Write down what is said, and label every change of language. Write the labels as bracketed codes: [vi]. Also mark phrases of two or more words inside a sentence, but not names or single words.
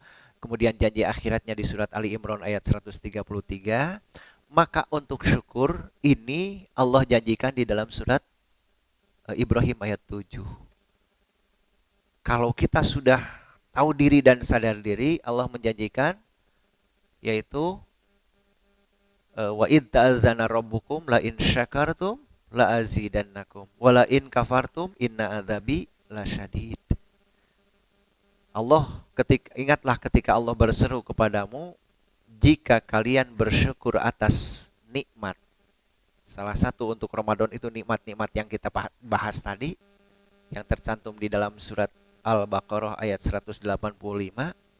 [id] Kemudian janji akhiratnya di surat Ali Imran ayat 133. Maka untuk syukur ini Allah janjikan di dalam surat Ibrahim ayat 7. Kalau kita sudah tahu diri dan sadar diri, Allah menjanjikan, yaitu [ar] وإذ تأذن ربكم لئن شكرتم لأزيدنكم ولئن كفرتم إن عذابي لشديد. [id] Ingatlah ketika Allah berseru kepadamu, jika kalian bersyukur atas nikmat. Salah satu untuk Ramadan itu nikmat-nikmat yang kita bahas tadi, yang tercantum di dalam surat Al-Baqarah ayat 185.